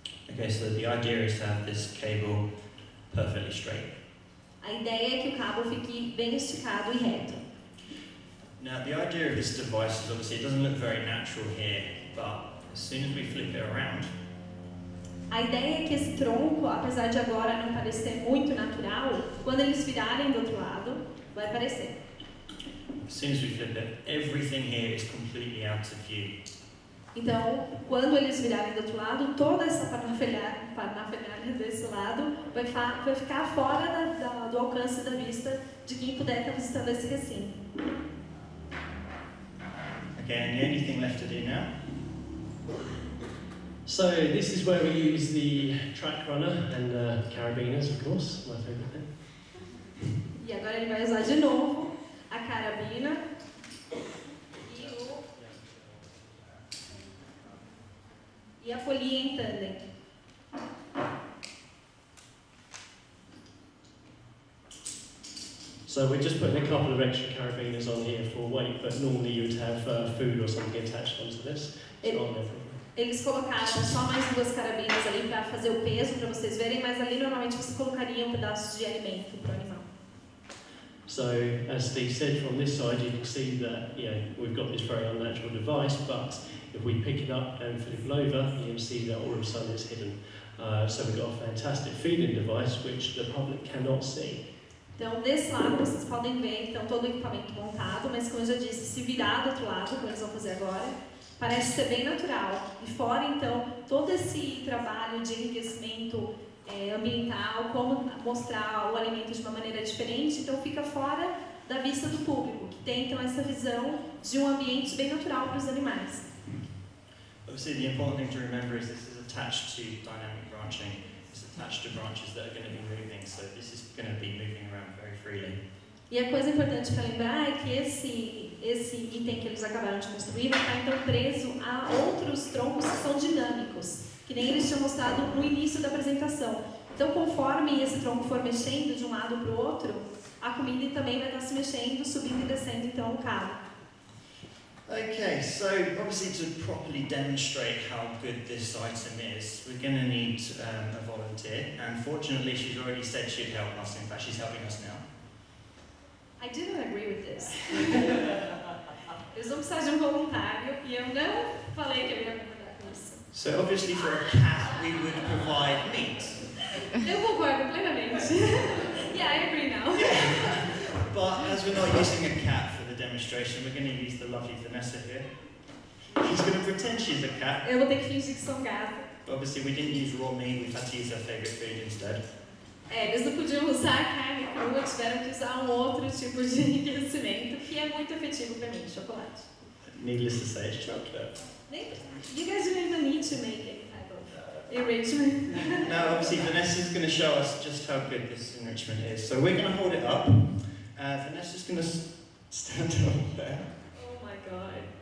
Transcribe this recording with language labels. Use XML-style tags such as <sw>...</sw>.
<en>Okay, so the idea is to have this cable perfectly straight.</en> <pt>A ideia é que o cabo fique bem esticado e reto.</pt> <en>Now, the idea of this device is obviously it doesn't look very natural here, but as soon as we flip it around,</en> <pt>A ideia é que esse tronco, apesar de agora não parecer muito natural, quando eles virarem do outro lado, vai parecer.</pt> <en>as soon as we flip it, everything here is completely out of view.</en> <pt>Então, quando eles virarem do outro lado, toda essa parafernália desse lado vai ficar fora do alcance da vista de quem puder estar visitando esse recinto.</pt> <en>Okay, and the only thing left to do now So this is where we use the track runner and carabiners, of course, my favourite thing.</en> <pt>E agora ele vai usar de novo a carabina e a polia em tandem.</pt> <en>So we're just putting a couple of extra carabiners on here for weight, but normally you'd have food or something attached onto this. It's not there.</en> <pt>Eles colocaram só mais 2 carabinas ali para fazer o peso, para vocês verem, mas ali normalmente você colocaria pedaços de alimento para o animal.</pt> <en>So, as Steve said, from this side you can see that we've got this very unnatural device, but if we pick it up and flip it over, you can see that all of a sudden it's hidden. So we've got a fantastic feeding device which the public cannot see.</en> <pt>Então, desse lado vocês podem ver então, todo o equipamento montado, mas como eu já disse, se virar do outro lado, como eles vão fazer agora, parece ser bem natural. E fora, então, todo esse trabalho de enriquecimento ambiental, como mostrar o alimento de uma maneira diferente, então fica fora da vista do público, que tem então essa visão de um ambiente bem natural para os animais.</pt> <en>obviously the important thing to remember is this is attached to dynamic branching. It's attached to branches that are going to be moving, so this is going to be moving around very freely.</en> <pt>E a coisa importante para lembrar é que esse item que eles acabaram de construir vai estar então preso a outros troncos que são dinâmicos, que nem eles tinham mostrado no início da apresentação. Então, conforme esse tronco for mexendo de um lado para o outro, a comida também vai estar se mexendo, subindo e descendo então o cabo.</pt> <en>Okay, so obviously to properly demonstrate how good this item is, we're going to need a volunteer, and fortunately she's already said she'd help us. In fact, she's helping us now. I didn't agree with this.</en> <pt>Eles vão precisar de um voluntário e eu não falei que eu ia concordar com isso.</pt> <en>So obviously for a cat we would provide meat.</en> <pt>Eu concordo plenamente.</pt> <en>Yeah, I agree now. Yeah. But as we're not using a cat for the demonstration, we're going to use the lovely Vanessa here. She's going to pretend she's a cat.</en> <pt>Eu vou ter que fingir que sou um gato.</pt> <en>But obviously we didn't use raw meat, we've had to use our favourite food instead.</en> <pt>Eles não podiam usar carne crua, tiveram que usar um outro tipo de enriquecimento, que é muito efetivo para mim, chocolate.</pt> <en>Needless to say, it's chocolate. You guys don't even need to make any type of enrichment. Now obviously Vanessa's going to show us just how good this enrichment is. So we're going to hold it up. Vanessa's going to stand up there. Oh my god.</en>